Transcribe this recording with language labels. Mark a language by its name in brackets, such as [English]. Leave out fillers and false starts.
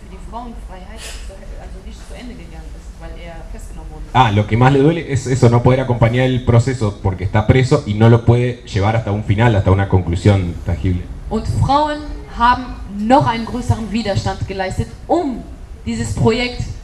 [German] Frauenfreiheit also nicht zu Ende gegangen ist, weil er festgenommen wurde. [Spanish] Ah, lo que más le duele es eso, no poder acompañar el proceso porque está preso y no lo puede llevar hasta un final, hasta una conclusión tangible. [German] Und Frauen haben noch einen größeren Widerstand geleistet, um dieses Projekt